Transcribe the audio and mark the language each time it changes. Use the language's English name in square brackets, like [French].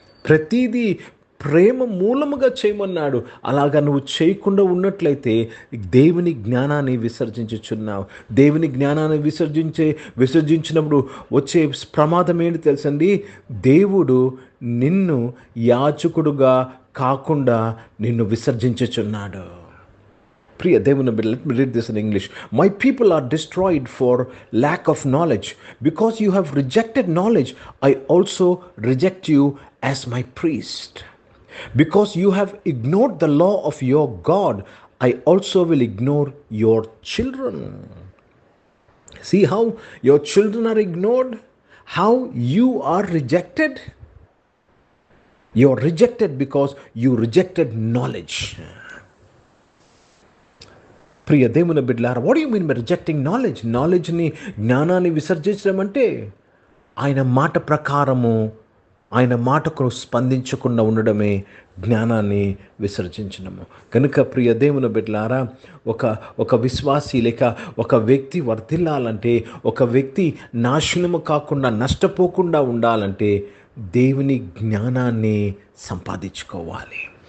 [Telugu] ప్రతిదీ ప్రేమ మూలముగా చేయమన్నాడు. అలాగా నువ్వు చేయకుండా ఉన్నట్లయితే దేవుని జ్ఞానాన్ని విసర్జించుచున్నావు. దేవుని జ్ఞానాన్ని విసర్జించినప్పుడు వచ్చే ప్రమాదం ఏంటి తెలుసండి? దేవుడు నిన్ను యాజకుడుగా కాకుండా నిన్ను విసర్జించుచున్నాడు. ప్రియ దేవుని బిడ్డ, [English] let me read this in English. My people are destroyed for lack of knowledge. Because you have rejected knowledge, I also reject you as my priest. Because you have ignored the law of your God, I also will ignore your children. See how your children are ignored? How you are rejected? You are rejected because you rejected knowledge. [Telugu] ప్రియ దేవుని బిడ్డలారా, [English] What you mean by rejecting knowledge? [Telugu] నాలెడ్జ్ని, జ్ఞానాన్ని విసర్జించడం అంటే ఆయన మాట ప్రకారము, ఆయన మాటకు స్పందించకుండా ఉండడమే జ్ఞానాన్ని విసర్జించడము. కనుక ప్రియ దేవుని బిడ్డలారా, ఒక విశ్వాసి లేక ఒక వ్యక్తి వర్ధిల్లాలంటే, ఒక వ్యక్తి నాశనము కాకుండా, నష్టపోకుండా ఉండాలంటే దేవుని జ్ఞానాన్ని సంపాదించుకోవాలి.